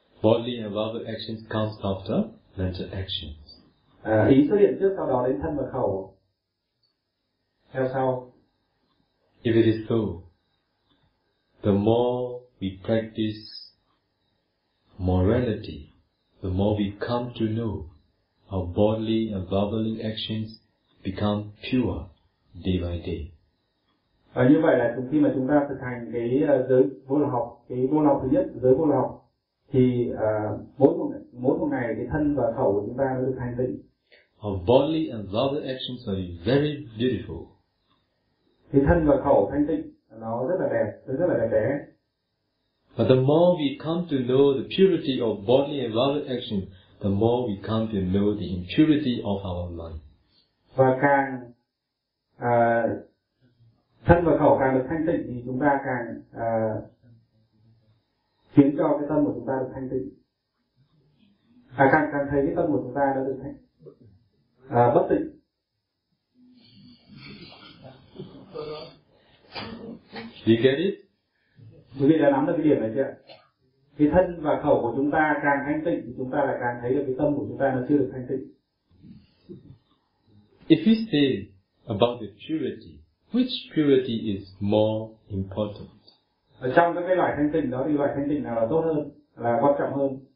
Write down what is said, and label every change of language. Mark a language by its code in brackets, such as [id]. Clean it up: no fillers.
[en] Bodily and verbal actions comes after mental actions. [vi] Ý xuất hiện trước, sau đó đến thân và khẩu. Theo sau. [en] If it is so, the more we practice morality, the more we come to know, our bodily and verbally actions become pure day by day. [vi] Và như vậy là khi mà chúng ta thực hành cái giới vô lậu học, cái vô lậu thứ nhất, giới vô lậu học, thì mỗi một ngày cái thân và khẩu của chúng ta nó được thanh tịnh. [en] Our bodily and verbal actions are very beautiful. [vi] Thì thân và khẩu thanh tịnh nó rất là đẹp, rất là đẹp đẽ. [en] But the more we come to know the purity of bodily and verbal action, the more we come to know the impurity of our mind. [vi] Và càng thanh tịnh thì chúng ta càng khiến cho cái tâm của chúng ta được thanh tịnh. À, càng thấy cái tâm của chúng ta đã được thanh bất tịnh. [en] You get it? [vi] Quý vị đã nắm được cái điểm này chưa? Cái thân và khẩu của chúng ta càng thanh tịnh thì chúng ta lại càng thấy được cái tâm của chúng ta nó chưa được thanh tịnh. [en] If we say about the purity, which purity is more important? [vi] Ở trong các cái loại thanh tịnh đó thì loại thanh tịnh nào là tốt hơn, là quan trọng hơn?